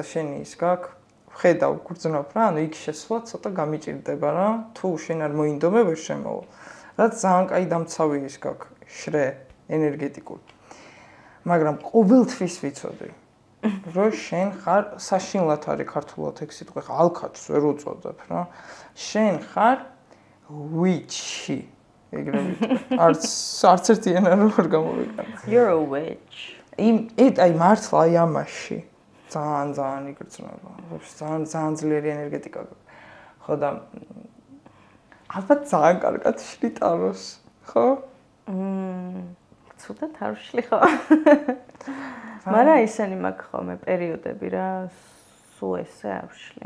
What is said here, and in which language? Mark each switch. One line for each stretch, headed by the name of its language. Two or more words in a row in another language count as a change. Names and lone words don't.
Georgian: შენი ის გაქვს ხედავ გრძნობ რა ანუ იქ შესვლა ცოტა გამიჭირდება რა თუ შენ არ მოინდომე ვერ შემოვა რაც ძალიან კაი დამცავი ის გაქვს შრე ენერგეტიკული მაგრამ ყოველთვის ვიცოდი რომ შენ ხარ საშინლად არის ქართულად ეგ სიტყვა ხა ალქაჩს ვერ უწოდებ რა შენ ხარ witch-ი. ეგრევე. არც ერთი ენა როგორ გამოვიყენე.
English: You're a witch.
Georgian: აი მართლა აი ამაში ძალიან იგრძნობა. ძალიან ძლიერი ენერგეტიკა. ხო და ალბათ ძალიან კარგად შლი ტაროს, ხო? ცუდად არ ვშლი ხო? მაგრამ ისინი მაქვს ხოლმე პერიოდები რა, სულ ესე არ ვშლი.